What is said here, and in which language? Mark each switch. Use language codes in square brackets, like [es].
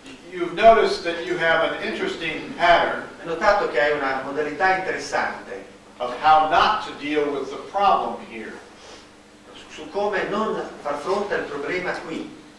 [en] You've noticed that you have an interesting pattern [it] Hai notato che hai una modalità interessante [en] of how not to deal with the problem here. [it] su come non far fronte al problema qui.